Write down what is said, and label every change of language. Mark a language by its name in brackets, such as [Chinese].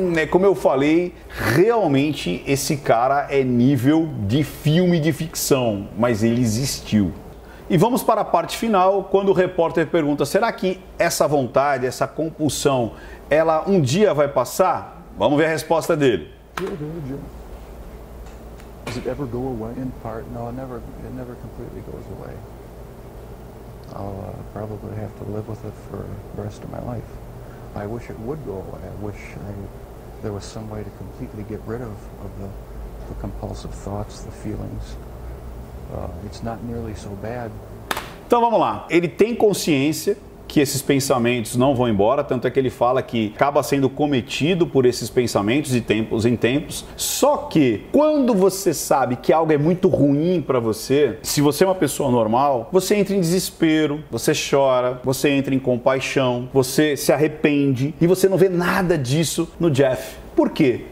[Portuguese] Como eu falei, realmente esse cara é nível de filme de ficção, mas ele existiu. E vamos para a parte final, quando o repórter pergunta, será que essa vontade, essa compulsão, ela um dia vai passar? Vamos ver a resposta dele. [English] Does it ever go away? In part, no, it never completely goes away. I'll probably have to live with it for the rest of my life. I wish it would go away. I wish there was some way to completely get rid of the compulsive thoughts, the feelings. It's not nearly so bad. [Portuguese] Então vamos lá, ele tem consciência que esses pensamentos não vão embora, tanto é que ele fala que acaba sendo cometido por esses pensamentos de tempos em tempos, só que quando você sabe que algo é muito ruim para você, se você é uma pessoa normal, você entra em desespero, você chora, você entra em compaixão, você se arrepende e você não vê nada disso no Jeff. Por quê?